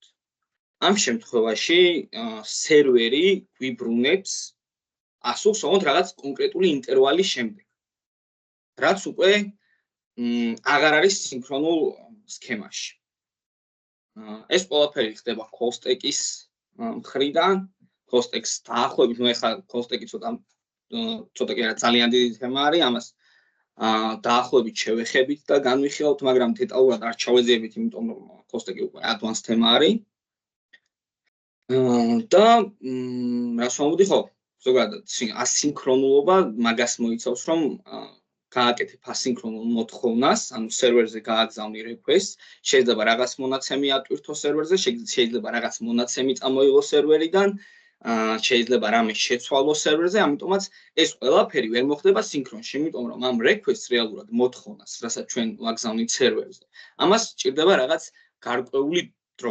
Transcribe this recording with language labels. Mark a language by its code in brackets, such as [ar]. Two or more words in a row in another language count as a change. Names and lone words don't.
[ka] ამ შემთხვევაში სერვერი გვიბრუნებს ასულს ოღონდ რაღაც კონკრეტული ინტერვალის შემდეგ. რაც უკვე აღარ არის სინქრონულ სქემაში. ეს ყველაფერი ხდება call-stack-ის მხრიდან, call-stack-ს დაახლოებით, ეხლა call-stack-ი ცოტა კი არა ძალიან დიდი თემა არის, ამას დაახლოებით შევეხებით და განვიხილავთ, მაგრამ დეტალურად არ ჩავეძიებით, იმიტომ რომ call-stack-ი უკვე advanced თემა არის. და რას ვამბობდი ხო? ზოგადად ასინქრონულობა მაგას მოიცავს, რომ გააკეთებ ასინქრონულ მოთხოვნას, ანუ სერვერზე გააგზავნი request, შეიძლება რაღაც მონაცემი ატვირთო სერვერზე, შეიძლება რაღაც მონაცემი წამოიღო სერვერიდან, შეიძლება რამე შეცვალო სერვერზე, ამიტომაც ეს ყველაფერი ვერ მოხდება სინქრონში, იმიტომ რომ ამ request-ს რეალურად მოთხოვნას, რასაც ჩვენ ვაგზავნით სერვერზე, ამას სჭირდება რაღაც გარკვეული დრო.